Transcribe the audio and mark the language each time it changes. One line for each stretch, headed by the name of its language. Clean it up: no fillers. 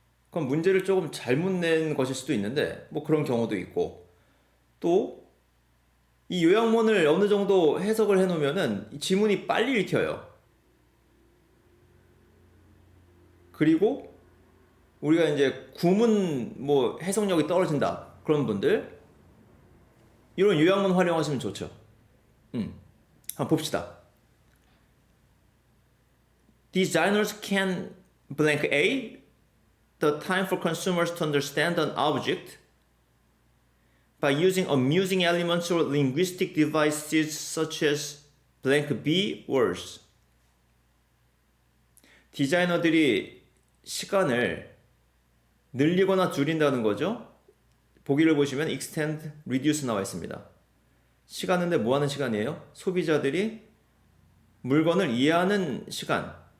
Korean: 그럼 문제를 조금 잘못 낸 것일 수도 있는데 뭐 그런 경우도 있고, 또 이 요양문을 어느 정도 해석을 해 놓으면은 지문이 빨리 읽혀요. 그리고 우리가 이제 구문 뭐 해석력이 떨어진다 그런 분들 이런 요양문 활용하시면 좋죠. 한번 봅시다.
English: Designers can blank A the time for consumers to understand an object by using amusing elements or linguistic devices such as blank B words.
Korean: 디자이너들이 시간을 늘리거나 줄인다는 거죠. 보기를 보시면 extend, reduce 나와 있습니다. 시간인데 뭐 하는 시간이에요? 소비자들이 물건을 이해하는 시간.